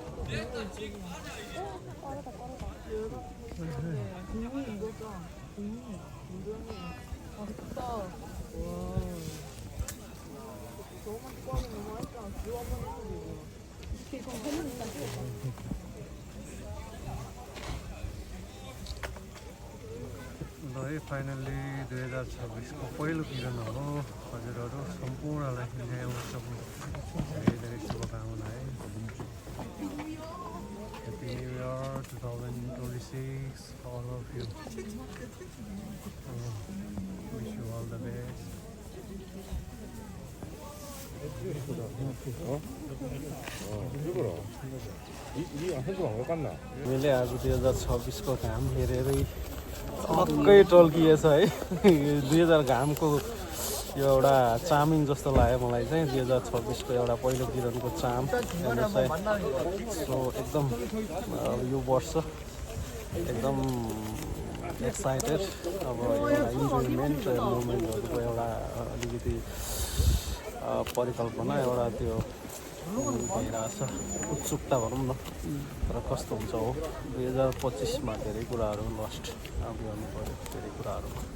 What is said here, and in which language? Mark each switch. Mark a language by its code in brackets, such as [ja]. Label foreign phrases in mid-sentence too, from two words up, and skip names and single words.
[ko] 빠르다. 국물 이거죠? 굉장히 맛있다. 와. 너무 맛있고 너무 맛있다. 지워 한번 해보고. 이거 해는 일단 찍었다. [ne] ल है फाइनल्ली 2026 को पहिलो किरण हो। हजुरहरू सम्पूर्णलाई नयाँ वर्षको धेरै धेरै शुभकामना है। [en] Happy New Year 2026 all of you. Wish you all the best. [ne] मैले आज 2026को घाम हेरेरै छक्कै टल्किएछ है 2000 घामको यो एउटा चामिङ जस्तो लाग्यो मलाई चाहिँ 2026को एउटा पहिलो किरणको चाम हेर्नुहोस् है सो एकदम यो वर्ष एकदम एक्साइटेड अब एउटा [en] enjoyment movementहरूको [ne] एउटा अलिकति परिकल्पना एउटा त्यो भइरहेछ उत्सुकता भनौँ न तर कस्तो हुन्छ हो 2025मा धेरै कुराहरू लस्ट गर्नु पऱ्यो धेरै कुराहरूमा